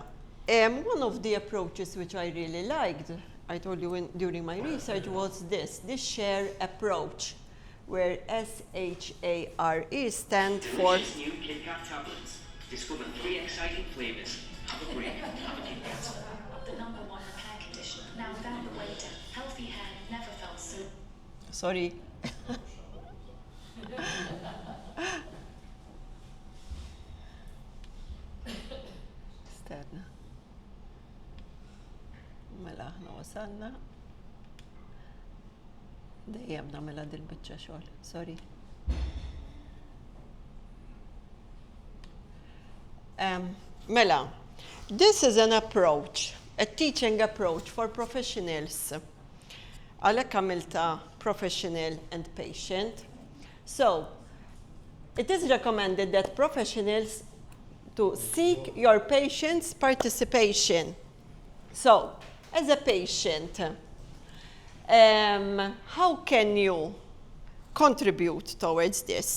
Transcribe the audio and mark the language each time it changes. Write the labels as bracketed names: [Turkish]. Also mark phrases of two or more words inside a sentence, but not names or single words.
[English] One of the approaches which I really liked, I told you during my research, was this share approach, where SHARE stands for New Kit Kat tablets. Discover 3 exciting flavors. Have a break. Have a Kit Kat. The #1 hair conditioner. Now without the waiter, healthy hair never felt so. Sorry. [Maltese] Esterna. Mela aħna wasalna. Dejjem nagħmilha dil-biċċa xogħol. Sorry. Mela, [English] this is an approach, a teaching approach for professionals. [Maltese] Għalhekk għamilta [English] professional and patient. So, it is recommended that professionals to seek your patient's participation. So, as a patient, how can you contribute towards this?